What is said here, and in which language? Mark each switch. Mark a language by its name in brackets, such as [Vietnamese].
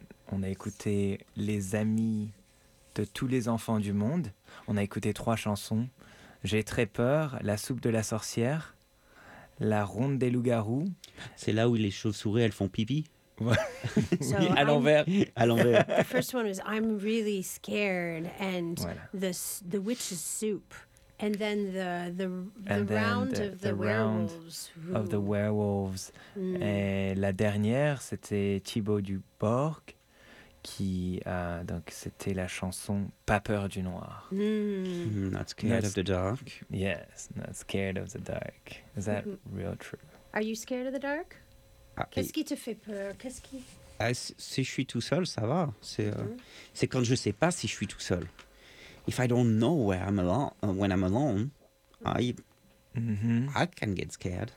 [French] On a écouté Les Amis de tous les enfants du monde. On a écouté trois chansons. J'ai très peur, La soupe de la sorcière, La ronde des loups-garous. C'est là où les chauves-souris elles font pipi. Oui, so à l'envers. À l'envers. [English] The first one was I'm really scared and voilà. the witch's soup. And then the round of the werewolves. Mm. [French] Et la dernière, c'était Thibaut Duborg, qui donc c'était la chanson Pas peur du noir. [English] Mm. Not scared of the dark. Yes, not scared of the dark. Is that real true? Are you scared of the dark? [French] Qu'est-ce qui te fait peur? Si je suis tout seul, ça va. C'est quand je sais pas si je suis tout seul. [English] If I don't know where I'm when I'm alone, I can get scared.